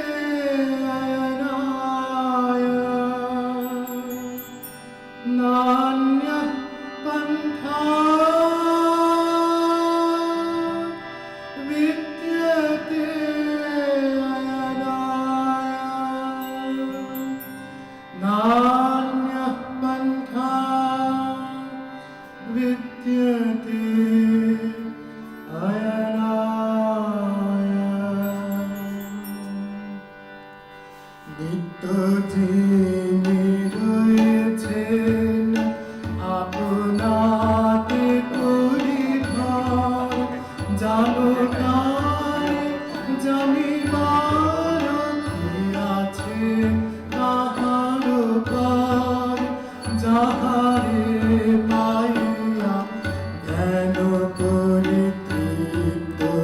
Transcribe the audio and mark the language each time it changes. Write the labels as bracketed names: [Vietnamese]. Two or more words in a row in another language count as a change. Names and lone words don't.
[Sanskrit] अयनाय नान्यः पन्था विद्यते अयनाय नान्यः पन्था विद्यते [Bangla] নিত্য যিনি রয়েছেন আপনাতে পরিধান জানো তার জানিবার কি আছে তাহার পার যাহারে পাইয়া জ্ঞান করি তৃপ্ত